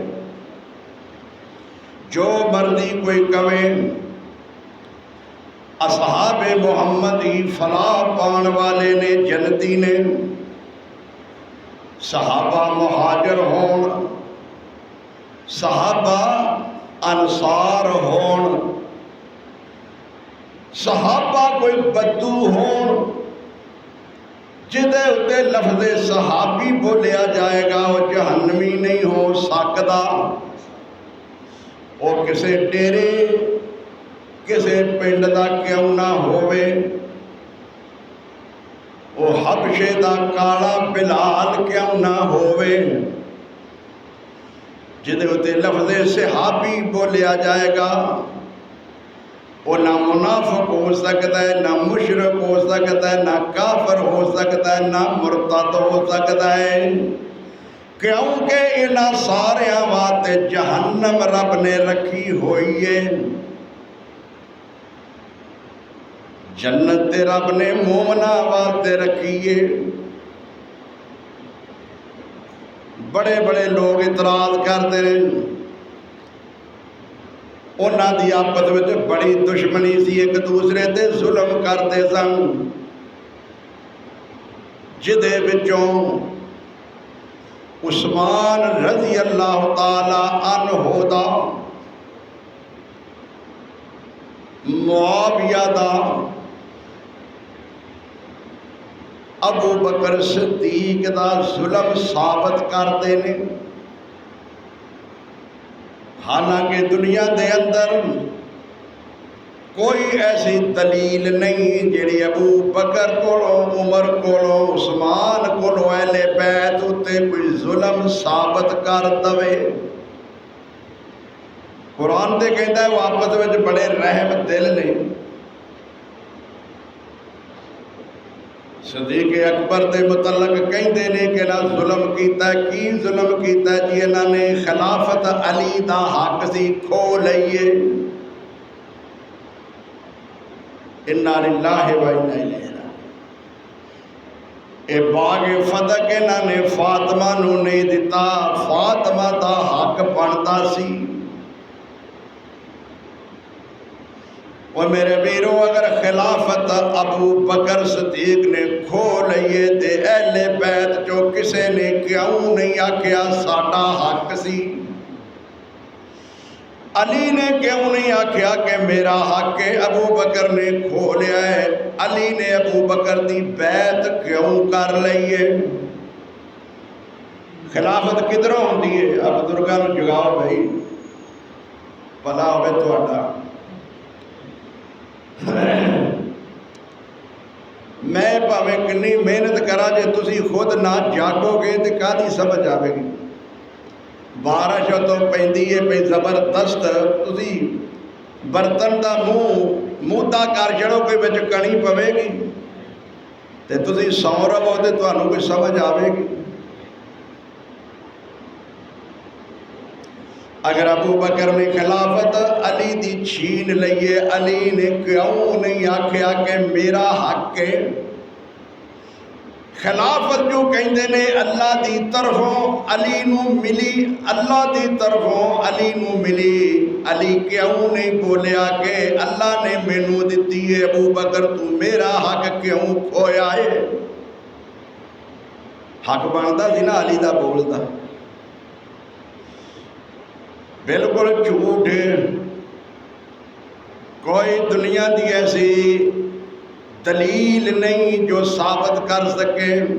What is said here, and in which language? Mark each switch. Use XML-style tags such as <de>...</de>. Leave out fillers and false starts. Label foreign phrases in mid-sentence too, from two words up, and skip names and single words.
<pa>جو مرضی کوئی کہے، اصحاب محمد ہی فلاح پان والے نے، جنتی نے۔ صحابہ مہاجر ہون، صحابہ انصار ہون، صحابہ کوئی بدو ہون جدے اتے لفظ صحابی بولیا جائے گا وہ جہنمی نہیں ہو سکتا۔ وہ کسے ڈیرے کسے پنڈ دا کیوں نہ ہوئے، وہ حبشے دا کالا بلال کیوں نہ ہوئے، جدے اتے لفظ صحابی بولیا جائے گا وہ نہ منافق ہو سکتا ہے، نہ مشرک ہو سکتا ہے، نہ کافر ہو سکتا ہے، نہ مرتد ہو سکتا ہے، کیونکہ انہاں سارے واسطے جہنم رب نے رکھی ہوئی ہے۔ جنت رب نے مومنہ واسطے رکھی ہے۔ بڑے بڑے لوگ اعتراض کرتے ہیں، انہاں دی آپس وچ بڑی دشمنی سی، ایک دوسرے تے ظلم کرتے سن، جدے وچوں عثمان رضی اللہ تعالی عنہ دا، معاویہ دا، ابو بکر صدیق دا ظلم ثابت کرتے ہیں، حالانکہ دنیا دے اندر کوئی ایسی دلیل نہیں جیڑی ابو بکر کولو، عمر کولو، عثمان کولو، اہل بیت اتے کوئی ظلم ثابت کر دوے۔ قرآن تے کہتا ہے وہ آپس میں بڑے رحم دل نے۔ صدیق اکبر دے متعلق کہندے نے کہ نہ ظلم کیتا ہے، کی ظلم کیتا ہے جی انہاں نے خلافت علی دا حق سی کھو لئیے۔</pa> <ar>انا للہ و انا الیہ راجعون۔</ar> <pa>اے باغ فتح انہاں نے فاطمہ نو نہیں دتا، فاطمہ دا حق بنتا سی۔ اور میرے بیرو اگر خلافت ابو بکر صدیق نے کھو لئیے تے اہل بیت جو کسے نے کیوں نہیں آکھیا ساڈا حق سی؟ علی نے کیوں نہیں آکھیا کہ میرا حق ہے؟ ابو بکر نے کھو لیا ہے۔ علی نے ابو بکر دی بیعت کیوں کر لئیے؟ خلافت کدھروں ہوندی ہے؟ اب بزرگاں نوں جگاؤ بھائی، بھلا ہوئے تہاڈا۔ میں پاویں کنی محنت کرا جے تسی خود نہ جاگو گے تے کادی سمجھ آوے گی؟ بارش تو پیندی ہے پہ زبردست، تسی برتن دا مودا کر چھڑو کوئی وچ کڑی پوے گی تے تسی سو رہو تے تانوں کوئی سمجھ آوے گی؟ اگر ابو بکر نے خلافت علی دی چھین لئیے، علی نے کیوں نہیں آکھیا کہ میرا حق ہے؟ خلافت جو کہندے نے اللہ دی طرفوں علی نو ملی، اللہ دی طرفوں علی نو ملی، علی کیوں نہیں بولیا کہ اللہ نے مینوں دتی ہے؟ ابو بکر تو میرا حق کیوں کھویا ہے؟ حق بنتا سی نا علی دا بولدا؟ بالکل جھوٹ ہے۔ کوئی دنیا دی ایسی دلیل نہیں جو ثابت کر سکے۔</pa>